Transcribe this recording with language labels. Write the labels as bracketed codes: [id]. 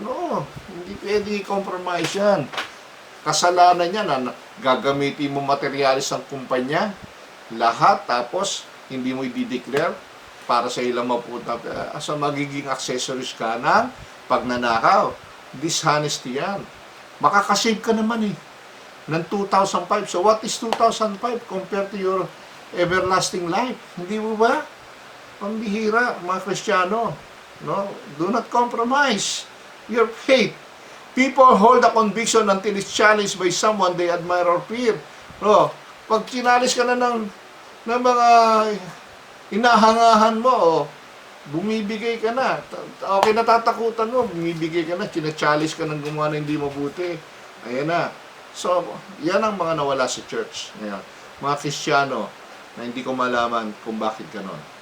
[tl] No, hindi pwede i-compromise yan. Kasalanan yan na gagamitin mo materialis ng kumpanya, lahat, tapos hindi mo i-declare para sa ilang mapunta sa magiging accessories ka ng pagnanakaw. Dishonesty yan. Makakasave ka naman eh ng 2005. [en] So what is 2005 compared to your everlasting life? [tl] Hindi mo ba? Pambihira, mga Kristiyano. [en] No? Do not compromise your faith. People hold a conviction until it's challenged by someone they admire or fear. [tl] No? Pag challenge ka na ng mga hinahangahan mo, bumibigay ka na. Okay, natatakutan mo, bumibigay ka na, china-challenge ka ng gumawa na hindi mabuti. Ayan na. So, yan ang mga nawala sa church. Ngayon, mga Kristiyano na hindi ko malaman kung bakit ganon.